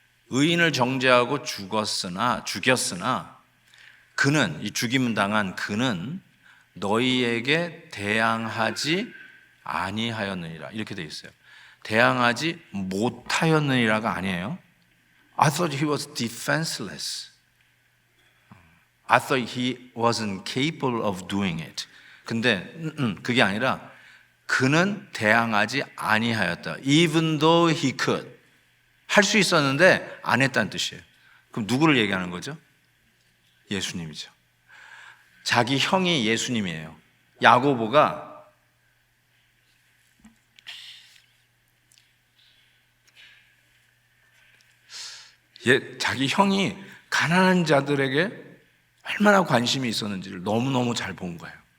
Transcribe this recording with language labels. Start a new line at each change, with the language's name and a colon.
Korean: 의인을 정죄하고 죽였으나 그는, 이 죽임을 당한 그는 너희에게 대항하지 아니하였느니라 이렇게 되어 있어요. 대항하지 못하였느니라가 아니에요.
English: I thought he was defenseless. I thought he wasn't capable of doing it.
Korean: 근데 그게 아니라 그는 대항하지 아니하였다.
English: Even though he could.
Korean: 할 수 있었는데 안 했다는 뜻이에요. 그럼 누구를 얘기하는 거죠? 예수님이죠. 자기 형이 예수님이에요. 야고보가 자기 형이 가난한 자들에게 얼마나 관심이 있었는지를 너무너무 잘 본 거예요.